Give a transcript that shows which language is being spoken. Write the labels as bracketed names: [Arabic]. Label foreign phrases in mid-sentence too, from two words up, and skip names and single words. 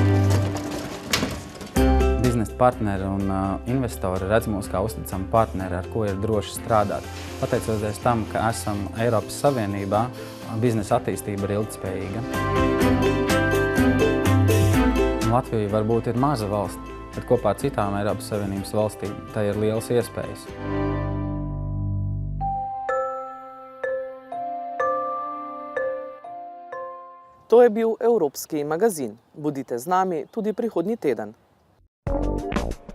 [Latvian] Biznesa partneri un investori redz mūs kā uzticamu partneri, ar ko ir droši strādāt. Pateicoties tam, ka esam Eiropas Savienībā, biznesa attīstība ir ilgtspējīga. Latvija varbūt ir maza valsts, bet kopā ar citām Eiropas Savienības valstīm tai ir lielas iespējas. [Slovenian] To je bil Evropski magazin. Bodite z nami tudi prihodnji teden.